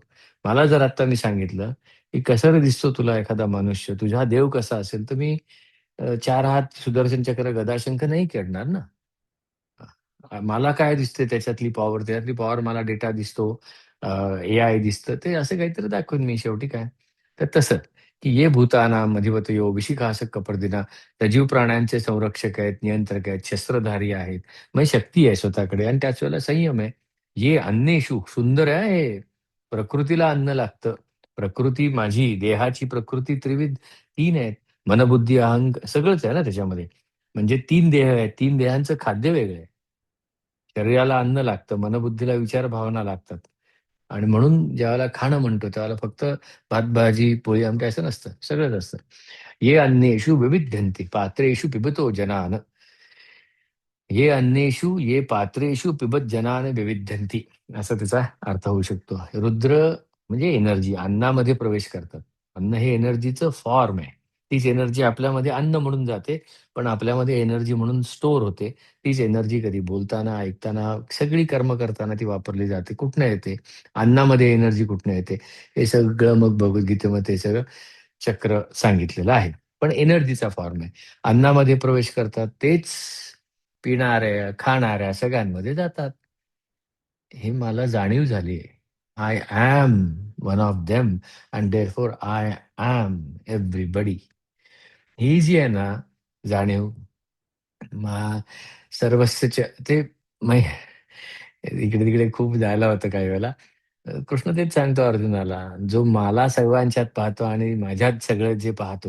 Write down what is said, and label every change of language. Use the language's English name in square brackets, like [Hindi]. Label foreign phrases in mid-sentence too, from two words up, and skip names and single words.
[Marathi] मला जर आता मी सांगितलं, की "कसा रे दिसतो तुला एखादा मनुष्य? तुझा देव कसा असेल?" तर मी 4 हात, सुदर्शन चक्र, गदा, शंख नाही करणार ना. मला काय दिसते त्याच्यातली पॉवर, त्याच्यातली पॉवर मला डेटा दिसतो, एआय दिसतं, ते असं काहीतरी दाखवेन मी शेवटी काय. तर तसं, की [Sanskrit] "ये भूतानां अधिपतयो विशिखासः कपर्दिना." [Marathi] सजीव प्राण्यांचे संरक्षक आहेत, नियंत्रक आहेत, शस्त्रधारी आहेत. म्हणजे शक्ती आहे स्वतःकडे आणि त्याच वेळेला संयम आहे. [Sanskrit] "ये अन्नेषु." [Marathi] सुंदर आहे हे. प्रकृतीला अन्न लागतं. प्रकृती माझी, देहाची प्रकृती त्रिविध 3 आहेत. मन, बुद्धी, अहंग सगळंच आहे ना त्याच्यामध्ये. म्हणजे 3 देह आहेत. 3 देहांचं खाद्य वेगळं आहे. शरीराला अन्न लागतं, मनबुद्धीला विचार भावना लागतात. आणि म्हणून ज्यावेळेला खाणं म्हणतो त्यावेळेला फक्त भात, भाजी, पोळी, आमटी असं नसतं. सगळंच असतं. [Sanskrit] "ये अन्नेषु विविध्यन्ति पात्रेषु पिबतो जनान." "ये अन्नेषु ये पात्रेषु पिबत जनान विविध्यन्ति." [Marathi] असा त्याचा अर्थ होऊ शकतो. रुद्र म्हणजे एनर्जी अन्नामध्ये प्रवेश करतात. अन्न हे एनर्जीचं फॉर्म आहे. तीच एनर्जी आपल्यामध्ये अन्न म्हणून जाते, पण आपल्यामध्ये एनर्जी म्हणून स्टोअर होते. तीच एनर्जी कधी बोलताना, ऐकताना, सगळी कर्म करताना ती वापरली जाते. कुठनं येते? अन्नामध्ये एनर्जी कुठनं येते? हे सगळं मग भगवद्गीतेमध्ये ते सगळं चक्र सांगितलेलं आहे. पण एनर्जीचा फॉर्म आहे. अन्नामध्ये प्रवेश करतात तेच पिणाऱ्या, खाणाऱ्या सगळ्यांमध्ये जातात. हे मला जाणीव झाली आहे. [English] I am one of them and therefore I am everybody. [Marathi] ही जी आहे ना जाणीव मग सर्वस्वच्या ते मै इकडे-तिकडे खूप जायला होतं काही वेळेला. कृष्ण तेच सांगतो अर्जुनाला, "जो मला सर्वांच्यात पाहतो आणि माझ्यात सगळं जे पाहतो."